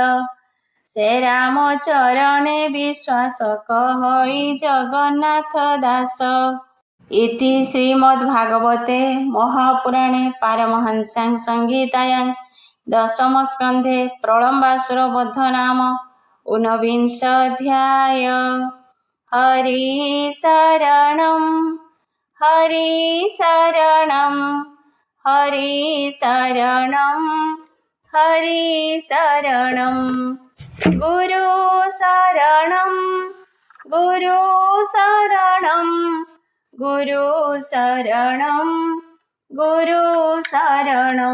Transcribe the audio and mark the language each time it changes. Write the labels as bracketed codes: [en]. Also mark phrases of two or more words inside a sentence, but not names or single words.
[or] ସେ ରାମ ଚରଣେ ବିଶ୍ୱାସ, କହଇ ଜଗନ୍ନାଥ ଦାସ। [sa] ଇତି ଶ୍ରୀମଦ୍ଭାଗବତେ ମହାପୁରାଣେ ପାରମହଂସ୍ୟାଂ ସଂହିତାୟାଂ ଦଶମ ସ୍କନ୍ଧେ ପ୍ରଳମ୍ବାସୁର ବଧ ନାମ ऊनविंशोऽध्यायः। हरि शरणं हरि शरणं हरि शरणं हरि शरणं। गुरु शरणं गुरु शरणं गुरु शरणं गुरु शरणं।